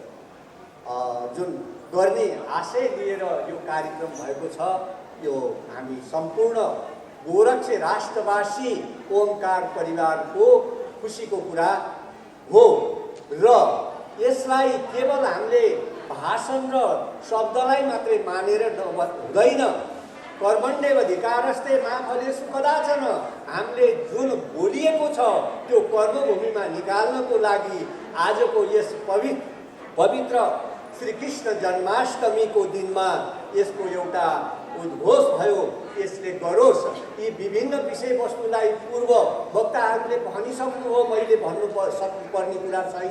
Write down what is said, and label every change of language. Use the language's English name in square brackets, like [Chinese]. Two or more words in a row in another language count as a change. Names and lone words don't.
[Nepali] जुन गर्ने आशय लिएर यो कार्यक्रम भएको छ, यो हामी सम्पूर्ण गोरक्षे राष्ट्रवासी ओमकार परिवारको खुसीको कुरा हो र यसलाई केवल हामीले भाषण र शब्दलाई मात्रै मानेर हुँदैन। [Sanskrit] कर्मण्येव अधिकारस्ते मा फलेषु कदाचन, [Nepali] हामीले जुन बोलिएको छ त्यो कर्मभूमिमा निकाल्नको लागि आजको यस पवित्र श्रीकृष्ण जन्माष्टमीको दिनमा यसको एउटा उद्घोष भयो। यसले गरोस्। यी विभिन्न विषयवस्तुलाई पूर्व वक्ताहरूले भनिसक्नु हो, मैले सक्नुपर्ने कुरा छैन।